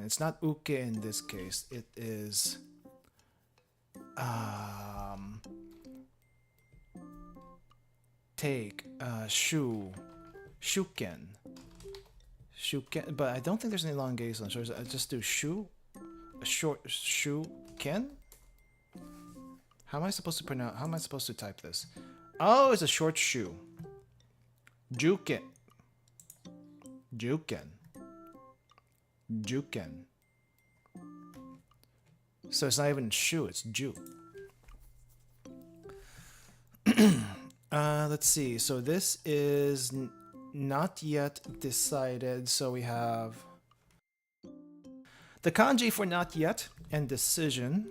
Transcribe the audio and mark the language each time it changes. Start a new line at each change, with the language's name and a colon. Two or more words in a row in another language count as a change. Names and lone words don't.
English: It's not uke in this case. It is... take.
Japanese: Shu. Shuken. Shuken.
English: But I don't think there's an elongation. So I just do shu. A short shuken? How am I supposed to pronounce... How am I supposed to type this? Oh, it's a short shu. Juken.
Japanese: Juken. Juken.
English: So it's not even shu, it's ju. Let's see. So this is not yet decided. So we have the kanji for not yet and decision.